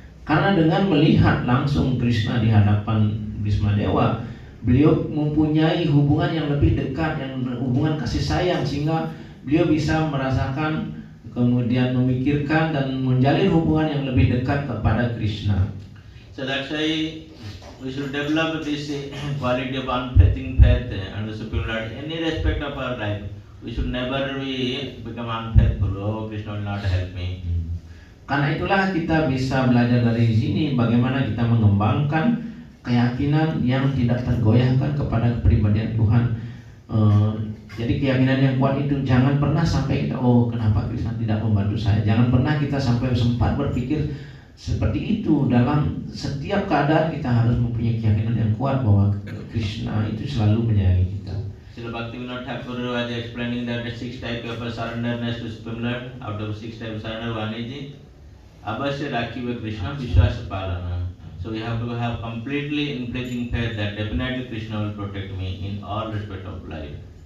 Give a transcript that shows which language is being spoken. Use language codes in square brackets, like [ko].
[id] Karena dengan melihat langsung Krishna di hadapan Bhismadewa, beliau mempunyai hubungan yang lebih dekat, yang hubungan kasih sayang, sehingga beliau bisa merasakan, kemudian memikirkan dan menjalin hubungan yang lebih dekat kepada Krishna. [en] So that's why we should develop this quality of unfailing faith and the Supreme Lord in any respect of our life. We should never become unfaithful. Oh, Krishna will not help me. [id] Karena itulah kita bisa belajar dari sini bagaimana kita mengembangkan keyakinan yang tidak tergoyahkan kepada kepribadian Tuhan. Jadi keyakinan yang kuat itu jangan pernah sampai kita, kenapa Krishna tidak membantu saya. Jangan pernah kita sampai sempat berpikir seperti itu. Dalam setiap keadaan kita harus mempunyai keyakinan yang kuat bahwa Krishna itu selalu menyayangi kita. [en] Srila Bhaktivinoda Thakur was explaining that the 6 types of surrenderness to Supreme Lord. Out of 6 types of surrender, one is [sa] Avasya Rakhiva Krishna Vishwasa Palana. [en] So we have to have completely unflinching faith that definitely Krishna will protect me in all respect of life.